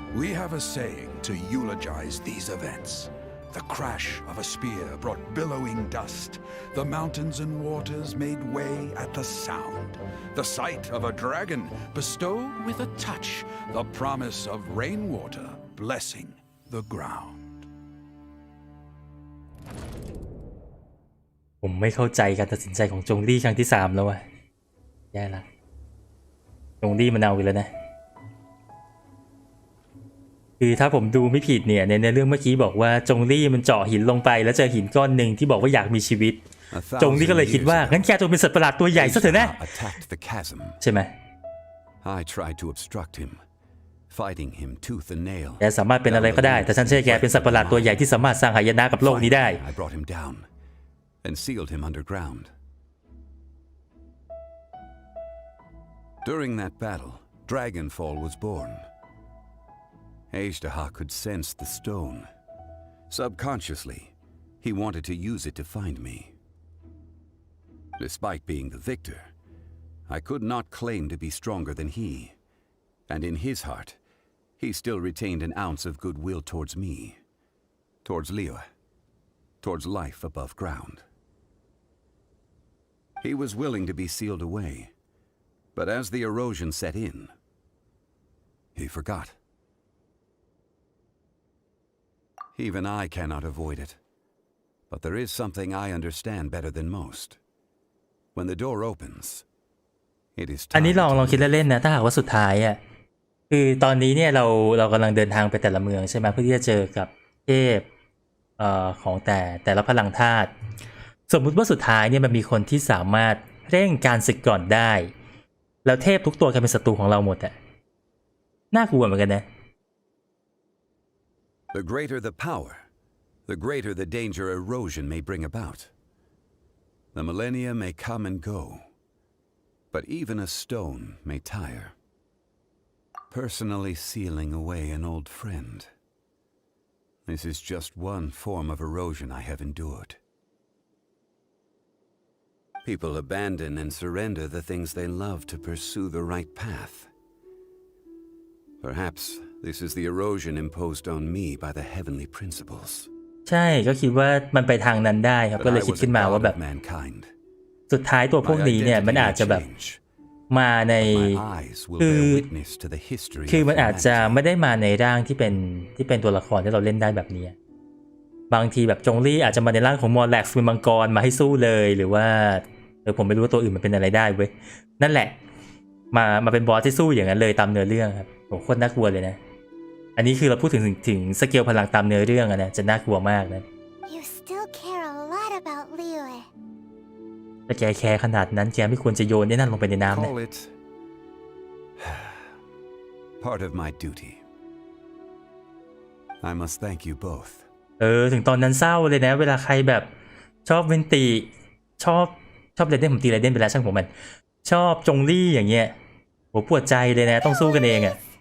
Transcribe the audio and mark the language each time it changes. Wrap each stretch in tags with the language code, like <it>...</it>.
<en>We have a saying to eulogize these events. The crash of a spear brought billowing dust. The mountains and waters made way at the sound. The sight of a dragon bestowed with a touch the promise of rainwater blessing the ground.</en> <th>ผมไม่เข้าใจการตัดสินใจของจงรี่ครั้งที่3แล้ววะแย่ละจงรี่มันเอาอีกแล้วนะคือถ้าผมดูไม่ผิดเนี่ยในเรื่องเมื่อกี้บอกว่าจงรี่มันเจาะหินลงไปแล้วเจอหินก้อนหนึ่งที่บอกว่าอยากมีชีวิตจงรี่ก็เลยคิดว่างั้นแกจงเป็นสัตว์ประหลาดตัวใหญ่ซะเถอะนะใช่ไหม</th> <en>I tried to obstruct him, fighting him tooth and nail.</en> <th>แกสามารถเป็นอะไรก็ได้แต่ฉันเชื่อแกเป็นสัตว์ประหลาดตัวใหญ่ที่สามารถสร้างหายนะกับโลกนี้ได้</th> <en>I brought him down and sealed him underground. During that battle, Dragonfall was born. Aishtaha could sense the stone. Subconsciously, he wanted to use it to find me. Despite being the victor, I could not claim to be stronger than he, and in his heart, he still retained an ounce of goodwill towards me, towards Liyue, towards life above ground. He was willing to be sealed away, but as the erosion set in, he forgot. Even I cannot avoid it, but there is something I understand better than most. When the door opens, it is time.</en> <th>อันนี้ลองคิดเล่นๆนะถ้าหากว่าสุดท้ายอ่ะคือตอนนี้เนี่ยเรากำลังเดินทางไปแต่ละเมืองใช่ไหมเพื่อที่จะเจอกับเทพของแต่ละพลังธาตุสมมุติว่าสุดท้ายเนี่ยมันมีคนที่สามารถเร่งการศึกก่อนได้แล้วเทพทุกตัวกลายเป็นศัตรูของเราหมดอ่ะน่ากลัวเหมือนกันนะ</th> <en>The greater the power, the greater the danger erosion may bring about. The millennia may come and go, but even a stone may tire. Personally sealing away an old friend. This is just one form of erosion I have endured. People abandon and surrender the things they love to pursue the right path. Perhaps this is the erosion imposed on me by the heavenly principles.</en> <th>ใช่ก็คิดว่ามันไปทางนั้นได้ครับก็เลยคิดขึ้นมาว่าแบบสุดท้ายตัวพวกนี้เนี่ยมันอาจจะแบบมาในคือมันอาจจะไม่ได้มาในร่างที่เป็นตัวละครที่เราเล่นได้แบบนี้บางทีแบบจงลี่อาจจะมาในร่างของมอร์แล็กซ์เป็นมังกรมาให้สู้เลยหรือว่าผมไม่รู้ว่าตัวอื่นมันเป็นอะไรได้เว้ยนั่นแหละ มาเป็นบอสที่สู้อย่างนั้นเลยตามเนื้อเรื่องครับโหโคตรน่ากลัวเลยนะอันนี้คือเราพูดถึงสเกลพลังตามเนื้อเรื่องนะจะน่ากลัวมากนะ</th> <en>You still care a lot about Liyue.</en> <th>ถ้าแกแคร์ขนาดนั้นแกไม่ควรจะโยนนั่นลงไปในน้ำนะ</th> <en>Call it part of my duty. I must thank you both.</en> <th>ถึงตอนนั้นเศร้าเลยนะเวลาใครแบบชอบเวนติชอบเรเดนผมตีเรเดนไปแล้วช่างผมมันชอบจงลี่อย่างเงี้ยโหปวดใจเลยนะต้องสู้กันเองอ่ะ</th>